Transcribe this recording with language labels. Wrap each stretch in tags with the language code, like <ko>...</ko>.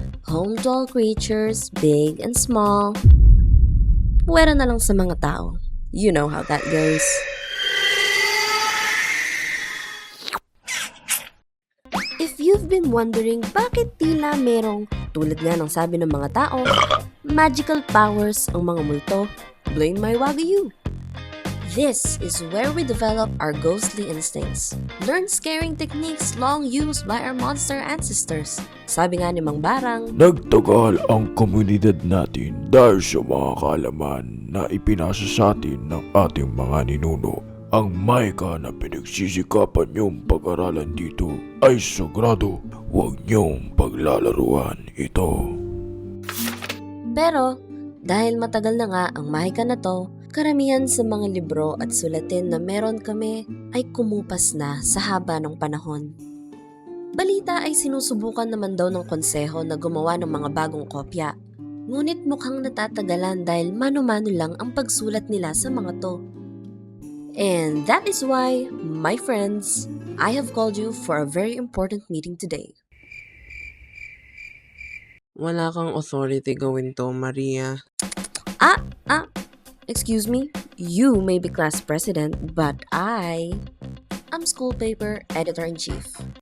<en>Home to all creatures, big and small.</en> <tl>Puwera na lang sa mga tao.</tl> <en>You know how that goes. If you've been wondering</en> <tl>bakit tila merong, tulad nga ng sabi ng mga tao,</tl> <en>magical powers</en> <tl>ang mga multo, blame Mahiwagayu.</tl> <en>This is where we develop our ghostly instincts. Learn scaring techniques long used by our monster ancestors.</en> <tl>Sabi nga ni Mang Barang, nagtagal ang komunidad natin dahil sa mga kaalaman na ipinasa sa atin ng ating mga ninuno. Ang maika na pinagsisikapan niyong pag-aralan dito ay sagrado. Huwag niyong paglalaruan ito. Pero dahil matagal na nga ang mahika na to, karamihan sa mga libro at sulatin na meron kami ay kumupas na sa haba ng panahon. Balita ay sinusubukan naman daw ng konseho na gumawa ng mga bagong kopya. Ngunit mukhang natatagalan dahil mano-mano lang ang pagsulat nila sa mga to.</tl> <en>And that is why, my friends, I have called you for a very important meeting today.</en> <tl>Wala kang authority gawin to, Maria.</tl> <en>Excuse me, you may be class president, but I'm school paper editor-in-chief.</en>